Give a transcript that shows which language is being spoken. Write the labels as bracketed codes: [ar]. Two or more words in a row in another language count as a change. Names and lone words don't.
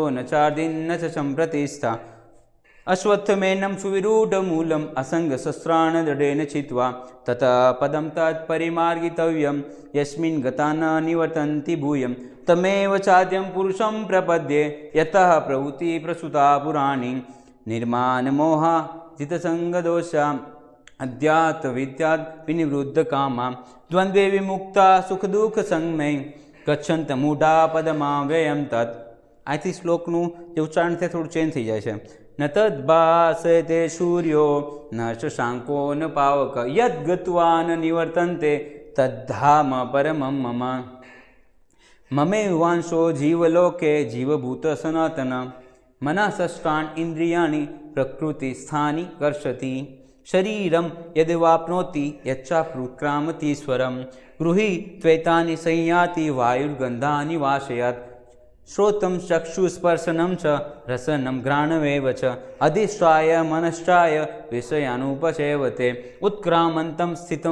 [sa] न चार्दिन्न च सम्प्रतिष्ठा अश्वत्थमेनं सुविरूढमूलम् असङ्गशस्त्रान् दृढेन छित्त्वा ततः पदं तत्परिमार्गितव्यं यस्मिन् गता न निवर्तन्ति भूयं तमेव चाद्यं पुरुषं प्रपद्ये यतः प्रवृत्ति प्रसुता पुराणी निर्माणमोहाजितसङ्गदोषा अध्यात्मविद्यात् विनिवृद्धकामा द्वन्द्वे विमुक्ता सुखदुःखसंगमे गच्छन्त मूढा पदमाव्ययं तत्. [gu] આથી શ્લોકનું જે ઉચ્ચારણ છે થોડું ચેન્જ થઈ જાય છે. [sa] ન તદ્ભાસતે સૂર્યો ન શશાંકો ન પાવક યદ ગત્વા ન નિવર્તન્તે તદ્ધામ પરમં મમ મમે વાંશો જીવલોકે જીવભૂત સનાતન मनसष्टानि इन्द्रियाणि प्रकृतिस्थानि कर्षति शरीरं यद्वाप्नोति यच्चाप्युत्क्रामतीश्वरं गृही त्वैतानि संयाति वायुर्गन्धानि वाशयात् श्रोतं चक्षुस्पर्शनं च रसनं घ्राणमेव च अधिष्ठाय मनश्चाय विषयानुपसेवते उत्क्रामन्तं स्थितं